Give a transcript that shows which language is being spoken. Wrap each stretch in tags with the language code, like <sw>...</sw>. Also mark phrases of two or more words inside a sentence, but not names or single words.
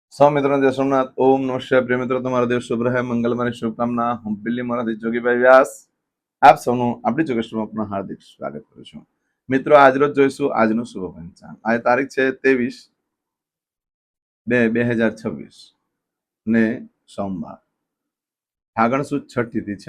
<gu>સૌ મિત્રો जय सोमनाथ।</gu> <sa>ओम नमः शिवाय।</sa> <gu>प्रिय મિત્રો, તમારો દિવસ શુભ રહે, મંગલમય શુભકામના। હું બિલ્લી મોરાથી જોગીભાઈ વ્યાસ આપ સૌનું આપણી જોગેશ્વરમાં આપનું હાર્દિક સ્વાગત કરું છું। મિત્રો, આજરોજ જોઈશું આજનું શુભ પંચાંગ। આજે તારીખ છે 23/2/2026 ને સોમવાર, ફાગણ સુદ છઠ તિથિ છે।</gu>